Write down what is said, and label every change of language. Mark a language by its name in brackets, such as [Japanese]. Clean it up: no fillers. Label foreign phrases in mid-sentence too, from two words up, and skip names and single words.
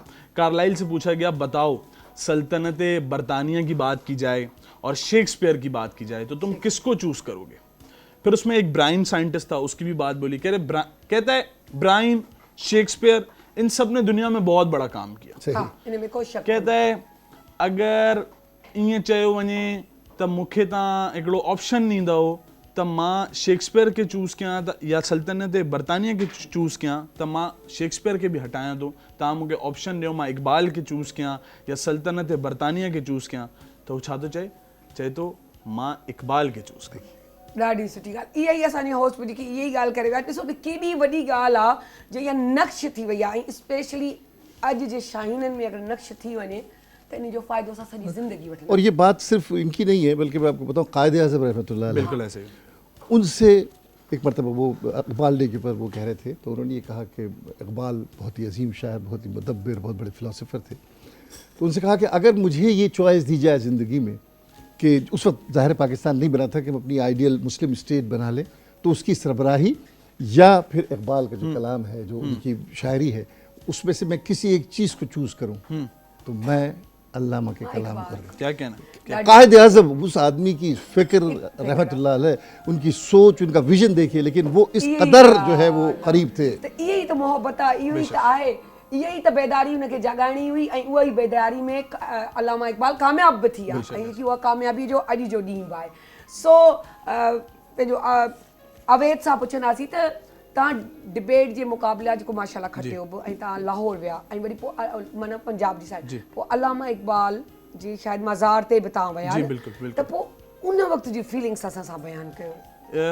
[Urdu] کارلائل سے پوچھا گیا، بتاؤ سلطنت برطانیہ کی بات کی جائے اور شیکسپیئر کی بات کی جائے تو تم کس کو چوز کرو گے? پھر اس میں ایک برائن سائنٹسٹ تھا، اس کی بھی بات بولی۔ کہتا ہے برائن، شیکسپیئر، ان سب نے دنیا میں بہت بڑا کام کیا. کہتا ہے [Sindhi] अगर ईअं चयो वञे त मूंखे तव्हां हिकिड़ो ऑप्शन ॾींदा हो त मां शेक्सपियर के चूज़ कयां या सल्तनत बरतानिया के चूज़ कयां त मां शेक्सपियर के भी हटायां थो। तव्हां मूंखे ऑप्शन ॾियो, मां इकबाल के चूज़ कयां या सल्तनत बरतानिया के चूज़ कयां, त हू छा थो चए थो मां इकबाल के चूज़ कयां। ॾाढी सुठी ॻाल्हि। इहा ई असांजी होस्ट जेकी इहा ई ॻाल्हि करे विया। ॾिसो त केॾी वॾी ॻाल्हि आहे जो इहा नक्श थी वई आहे। ऐं स्पेशली अॼु जे शाहीननि में अगरि नक्श थी वञे त इन जो फ़ाइदो असां सॼी ज़िंदगी वठंदा [Urdu] اور یہ بات صرف ان کی نہیں ہے، بلکہ میں آپ کو بتاؤں قائد اعظم [Arabic] رحمة الله عليه, [Urdu] بالکل ایسے ہی. ان سے ایک مرتبہ وہ اقبال ڈے کے اوپر وہ کہہ رہے تھے، تو انہوں نے یہ کہا کہ اقبال بہت ہی عظیم شاعر، بہت ہی مدبر، بہت بڑے فلاسفر تھے. تو ان سے کہا کہ اگر مجھے یہ چوائس دی جائے زندگی میں کہ اس وقت ظاہر پاکستان نہیں بنا تھا کہ ہم اپنی [English] ideal Muslim state [Urdu] بنا لیں، تو اس کی سربراہی یا پھر اقبال کا جو کلام ہے، جو ان کی شاعری ہے، اس میں سے میں کسی ایک چیز کو چوز کروں تو میں علامہ کے کلام کروں. کیا کہنا? قائد اعظم اس آدمی کی فکر [Arabic] رحمة الله عليه, [Urdu] ان کی سوچ، ان کا وژن دیکھیے، لیکن وہ اس قدر جو ہے وہ قریب تھے. [Sindhi] त इहे ई त मोहब्बत आहे, इहो ई त आहे, इहा ई त बेदारी हुनखे जगाइणी हुई ऐं उहा ई बेदारी में अल्लामा इकबाल कामयाब बि थी आहे ऐं उहा कामयाबी जो अॼु जो ॾींहुं बि आहे। सो पंहिंजो अवैध सां पुछंदासीं त तव्हां डिबेट जे मुक़ाबला जेको माशाल्लाह खटियो बि ऐं तव्हां लाहौर विया ऐं वरी पोइ माना पंजाब जी साइड, पोइ अल्लामा इकबाल जी शायदि मज़ार ते बि तव्हां विया त पोइ उन वक़्त जी फीलिंग्स असां सां बयानु कयो।